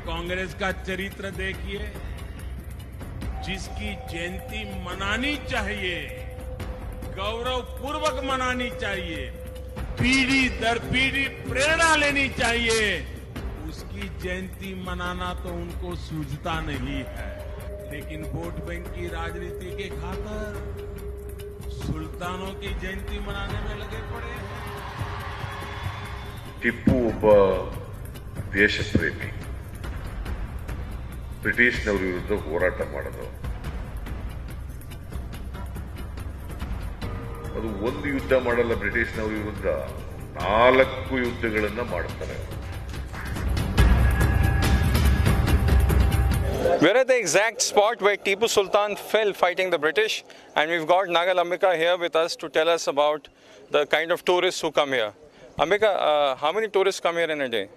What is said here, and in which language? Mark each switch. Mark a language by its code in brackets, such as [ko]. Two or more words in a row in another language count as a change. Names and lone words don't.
[hi] कांग्रेस का चरित्र देखिए, जिसकी जयंती मनानी चाहिए, गौरवपूर्वक मनानी चाहिए, पीढ़ी दर पीढ़ी प्रेरणा लेनी चाहिए, उसकी जयंती मनाना तो उनको सूझता नहीं है। लेकिन वोट बैंक की राजनीति के खातिर सुल्तानों की जयंती मनाने में लगे पड़े हैं। [kn] ಟಿಪ್ಪು ಒಬ್ಬ ದೇಶಪ್ರೇಮಿ, ಬ್ರಿಟಿಷ್ನವರ ವಿರುದ್ಧ ಹೋರಾಟ ಮಾಡಿದವರು. ಅದು ಒಂದು ಯುದ್ಧ ಮಾಡಲ್ಲ, ಬ್ರಿಟಿಷ್ನವರ ವಿರುದ್ಧ 4 ಯುದ್ಧಗಳನ್ನ ಮಾಡ್ತಾರೆ. [en] We're at the exact spot where Tipu Sultan fell fighting the British, and we've got Nagal Ambika here with us to tell us about the kind of tourists who come here. Ambika, how many tourists come here in a day?